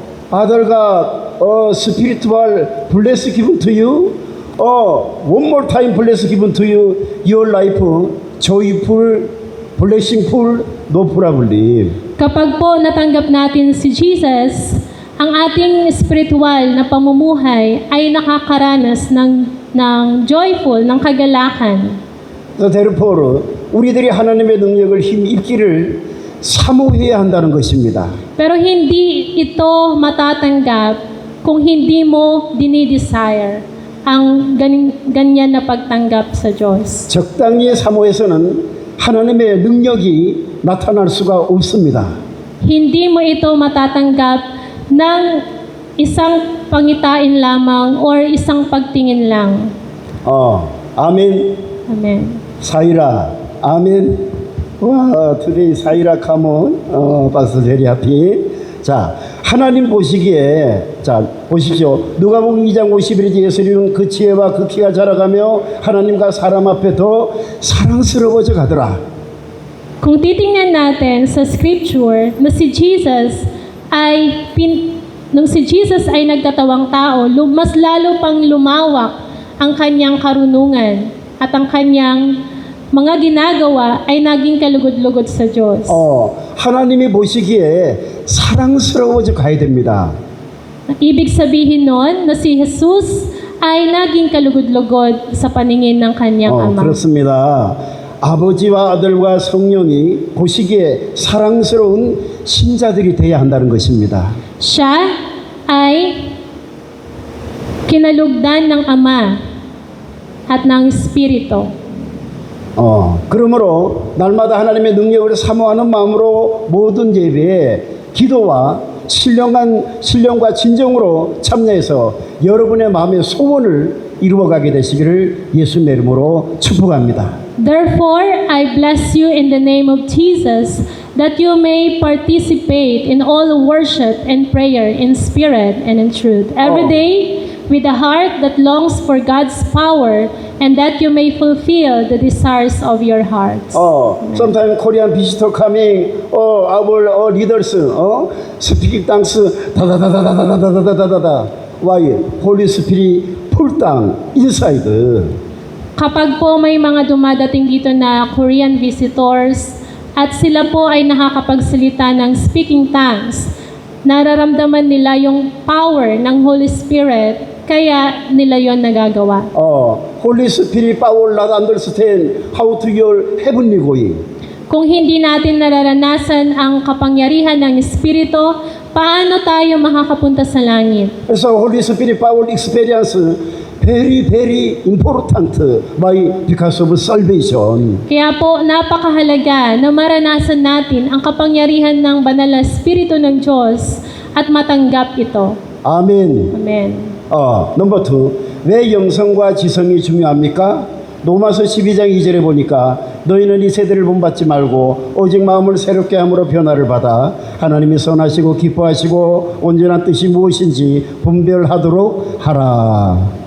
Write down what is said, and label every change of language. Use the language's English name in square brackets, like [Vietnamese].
[English] Father God, spiritual bless given to you. One more time bless given to you. Your life joyful, blessingful, no problem. [Filipino] Kapag po natanggap natin si Jesus, ang ating spiritual na pamumuhay ay nakakaranas ng joyful, ng kagalakan. [Korean] Therefore, 우리들이 하나님의 능력을 힘입기를 사모해야 한다는 것입니다. [Filipino] Pero hindi ito matatanggap kung hindi mo dinidesire ang ganyan na pagtanggap sa Diyos. [Korean] 적당히 사모해서는 하나님의 능력이 나타날 수가 없습니다. [Filipino] Hindi mo ito matatanggap ng isang pangitain lamang or isang pagtingin lang. [Korean] 아멘. [English] Amen. [Korean] 사이라, 아멘. [English] 와, today 사이라 come on. pastor very happy. [Korean] 자, 하나님 보시기에, 자, 보십시오. 누가복음 2장 51절 예수님은 그 지혜와 그 키가 자라가며 하나님과 사람 앞에 더 사랑스러워져 가더라. [Filipino] Kung titingnan natin sa scripture na si Jesus ay nung si Jesus ay nagkatawang tao, mas lalo pang lumawak ang kanyang karunungan at ang kanyang mga ginagawa ay naging kalugod-lugod sa Diyos. [Korean] 하나님이 보시기에 사랑스러워져 가야 됩니다. [Filipino] Ibig sabihin nun na si Jesus ay naging kalugod-lugod sa paningin ng kanyang ama. [Korean] 그렇습니다. 아버지와 아들과 성령이 보시기에 사랑스러운 신자들이 되어야 한다는 것입니다. [Filipino] Siya ay kinalugdan ng Ama at ng Espiritu. [Korean] 그러므로 날마다 하나님의 능력을 사모하는 마음으로 모든 예배에 기도와 신령과 진정으로 참여해서 여러분의 마음의 소원을 이루어가게 되시기를 예수님의 이름으로 축복합니다. [English] Therefore, I bless you in the name of Jesus, that you may participate in all worship and prayer in spirit and in truth, every day with a heart that longs for God's power, and that you may fulfill the desires of your hearts. Sometimes Korean visitor coming, our leaders, speaking tongues, 다다다다다다다다다다. Why? Holy Spirit pull down inside. [Filipino] Kapag po may mga dumadating dito na Korean visitors at sila po ay nakakapagsalita ng [English] speaking tongues, [Filipino] nararamdaman nila yung power ng Holy Spirit, kaya nila yon nagagawa. [English] Holy Spirit power not understand how to your heavenly going. [Filipino] Kung hindi natin nararanasan ang kapangyarihan ng Espiritu, paano tayo makakapunta sa langit? [English] 그래서 Holy Spirit power experience very important. Why? Because of salvation. [Filipino] Kaya po, napakahalaga na maranasan natin ang kapangyarihan ng banal na Espiritu ng Diyos at matanggap ito. [Korean] 아멘. [English] Amen. [Korean] 넘버 2. 왜 영성과 지성이 중요합니까? 로마서 12장 2절에 보니까 너희는 이 세대를 본받지 말고 오직 마음을 새롭게 함으로 변화를 받아 하나님이 선하시고 기뻐하시고 온전한 뜻이 무엇인지 분별하도록 하라.